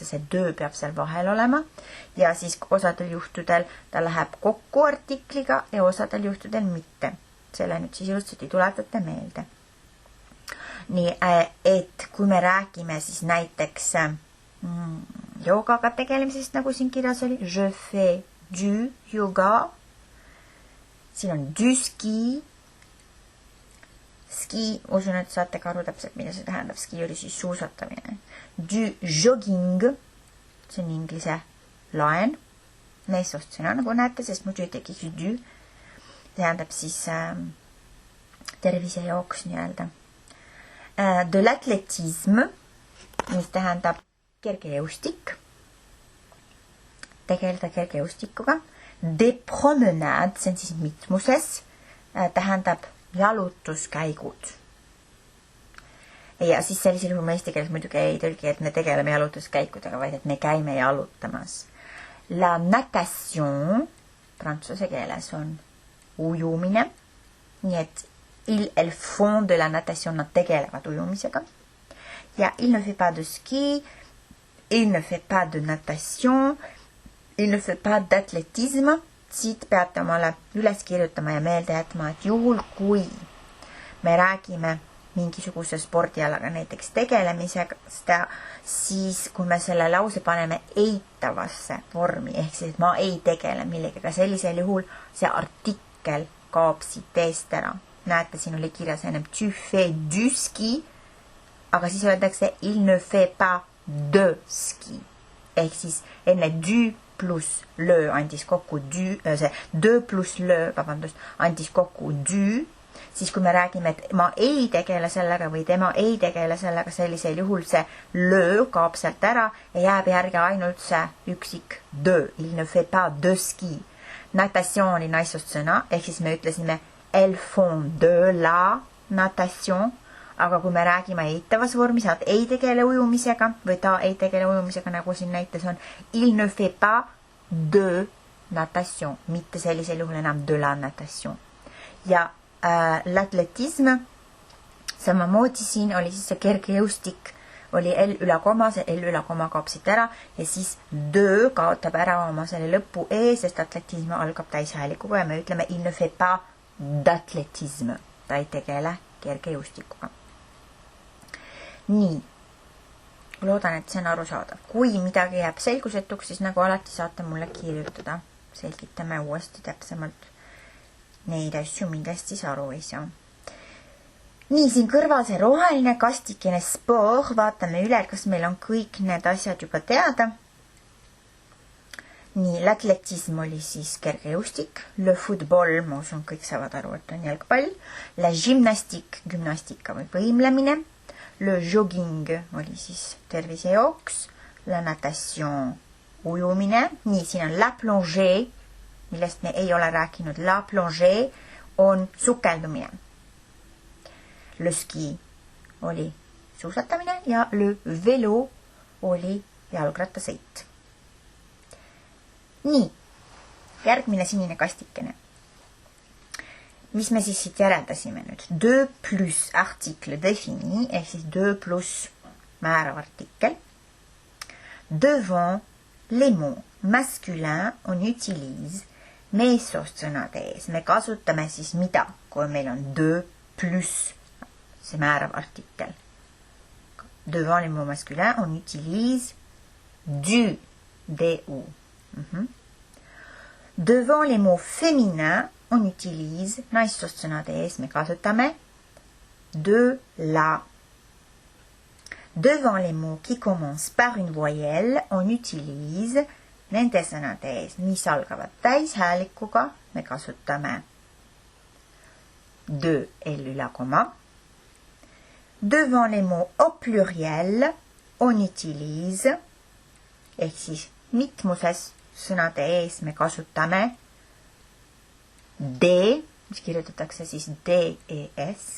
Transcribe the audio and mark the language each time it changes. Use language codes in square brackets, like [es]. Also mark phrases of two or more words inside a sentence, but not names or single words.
[et] See dö peab seal vahel olema ja siis osadel juhtudel ta läheb kokku artikliga ja osadel juhtudel mitte. Selle nüüd siis ilusasti tuletate meelde. Nii, et kui me räägime siis näiteks joogaga tegelemisest, nagu siin kirjas oli, [fr] je fais du yoga, [et] siin on [fr] du ski, ski, [et] usun, et saate ka aru täpselt, mida see tähendab. Ski oli siis suusatamine. Du jogging, see on inglise laen. Meesost sõna, nagu näete, sest muidu ei tekiks du. Tähendab siis tervise jooks nii-öelda. [fr] De l'atletisme, [et] mis tähendab kergejõustik. Tegeleda kergejõustikuga. [fr] De promenade, [et] see on siis mitmuses, tähendab jalutuskäigud. Ja siis sellisel juhul me eesti keeles muidugi ei tõlgi, et me tegeleme jalutuskäikudega, vaid et me käime jalutamas. [fr] La natation, [et] prantsuse keeles on ujumine, nii et [fr] elles font de la natation, [et] nad tegelevad ujumisega. [fr] Ja il ne fait pas de ski, il ne fait pas de natation, il ne fait pas d'athlétisme. [et] Siit peate omale üles kirjutama ja meelde jätma, et juhul kui me räägime mingisuguse spordialaga näiteks tegelemisega, siis kui me selle lause paneme eitavasse vormi, ehk siis, et ma ei tegele millegagi, sellisel juhul see artikkel kaob siit eest ära. Näete, siin oli kirjas ennem [fr] tu fais du ski, [et] aga siis öeldakse [fr] il ne fait pas de ski. [et] Ehk siis enne du pluss le andis kokku see 2 pluss le, vabandust, andis kokku du, siis kui me räägime, et ma ei tegele sellega või tema ei tegele sellega, sellisel juhul see le kaob sealt ära ja jääb järgi ainult see üksik de, [fr] il ne fait pas de ski. [et] Natation oli naissoost sõna, ehk siis me ütlesime [fr] elles font de la natation, [et] aga kui me räägime eitavas vormis, et ei tegele ujumisega või ta ei tegele ujumisega, nagu siin näites on, [fr] il ne fait pas de natation, [et] mitte sellisel juhul enam [fr] de la natation. [et] Ja l'atletisme, samamoodi siin oli siis see kergejõustik, oli L üle koma, see L üle koma kaob siit ära ja siis de kaotab ära oma selle lõpu e, sest atletisme algab täishäälikuga ja me ütleme [fr] il ne fait pas d'atletisme, [et] ta ei tegele kergejõustikuga. Nii, loodan, et see on arusaadav. Kui midagi jääb selgusetuks, siis nagu alati saate mulle kirjutada. Selgitame uuesti täpsemalt neid asju, millest siis aru ei saa. Nii, siin kõrval see roheline kastikene sport, vaatame üle, kas meil on kõik need asjad juba teada. Nii, l'atletism oli siis kergejõustik, [fr] le football, [et] ma usun, kõik saavad aru, et on jalgpall, la gymnastika või võimlemine, [fr] le jogging [et] oli siis tervisejooks, [fr] la natation [et] ujumine, nii, siin on [fr] la plongée, [et] millest me ei ole rääkinud, [fr] la plongée [et] on sukeldumine. [fr] Le ski [et] oli suusatamine ja [fr] le vélo [et] oli jalgrattasõit. Nii, järgmine sinine kastikene. Mis me siis siit järeldasime nüüd? [fr] 2 plus article défini, [et] ehk siis 2 plus määrav artikkel. [fr] Devant les mots masculins on utilise [et] meessoost sõnade ees. Me kasutame siis mida, kui meil on 2 plus see määrav artikkel. [fr] Devant les mots masculins on utilise du, du. Devant les mots féminins on utilise [et] naissoost sõnade ees, me kasutame [fr] de la. Devant les mots qui commencent par une voyelle, on utilise [et] nende sõnade ees, mis algavad täishäälikuga, me kasutame de L üla koma. [fr] Devant les mots au pluriel, on utilise, [et] ehk siis mitmuses sõnade ees me kasutame D, mis kirjutatakse siis D-E-S.